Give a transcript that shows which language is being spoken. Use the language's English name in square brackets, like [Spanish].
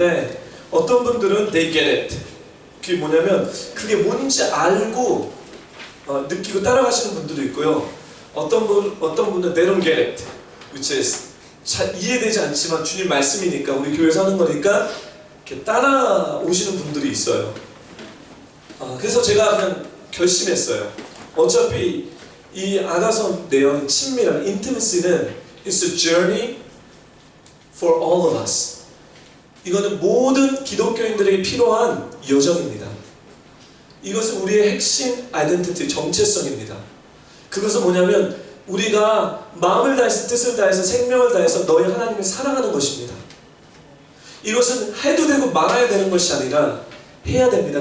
[Korean] 네, 어떤 분들은 [English] they get it. [Korean] 그게 뭐냐면 그게 뭔지 알고 느끼고 따라가시는 분들도 있고요. 어떤 분은 [English] they don't get it, which is [Korean] 잘 이해되지 않지만 주님 말씀이니까 우리 교회에서 하는 거니까 이렇게 따라오시는 분들이 있어요. 그래서 제가 그냥 결심했어요. 어차피 이 아가서 내용 친밀한 intimacy는 [English] it's a journey for all of us. [Korean] 이거는 모든 기독교인들에게 필요한 여정입니다. 이것은 우리의 핵심 아이덴티티, 정체성입니다. 그것은 뭐냐면 우리가 마음을 다해서 뜻을 다해서 생명을 다해서 너희 하나님을 사랑하는 것입니다. 이것은 해도 되고 말아야 되는 것이 아니라 해야 됩니다.